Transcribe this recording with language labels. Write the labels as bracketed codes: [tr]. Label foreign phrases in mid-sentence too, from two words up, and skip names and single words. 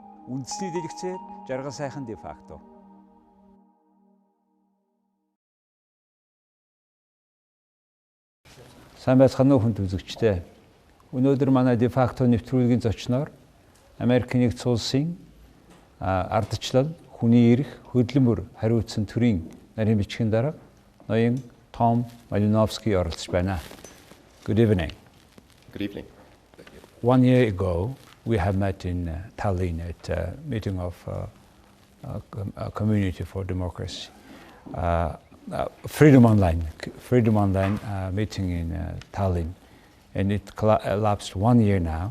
[mn] Үндэсний дэлгэцээр жаргал сайхан де факто. Сайн байцгаана уу хүн үзэгчтэй. Өнөөдөр манай де факто нэвтрүүлгийн зочноор Америкийн нэгдсэн улсын ардчилал, хүний эрх, хөдөлмөр хариуцсан төрийн нарийн бичгийн дарга ноён Том Малиновски оролцож байна. [en] Good evening. Good evening. 1 year ago, we have met in Tallinn at a meeting of a community for democracy. Freedom Online meeting in Tallinn, and it elapsed 1 year now.